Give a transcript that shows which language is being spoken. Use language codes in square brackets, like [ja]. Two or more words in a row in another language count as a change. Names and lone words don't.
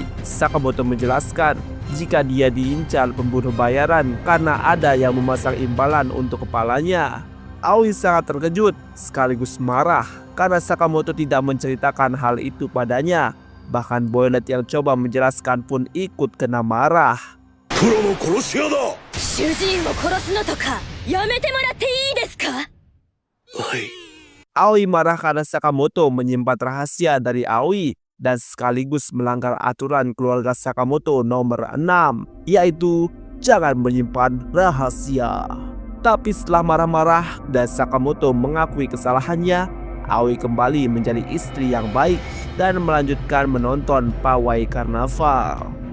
[id] Sakamoto menjelaskan jika dia diincar pembunuh bayaran karena ada yang memasang imbalan untuk kepalanya. Aoi sangat terkejut sekaligus marah karena Sakamoto tidak menceritakan hal itu padanya. Bahkan Boilet yang coba menjelaskan pun ikut kena marah. [ja] プロの殺し屋だ。主人を殺すのとかやめてもらっていいですか？はい。 [id] Aoi marah karena Sakamoto menyimpan rahasia dari Aoi dan sekaligus melanggar aturan keluarga Sakamoto nomor 6, yaitu jangan menyimpan rahasia. Tapi setelah marah-marah dan Sakamoto mengakui kesalahannya, Aoi kembali menjadi istri yang baik dan melanjutkan menonton pawai karnaval.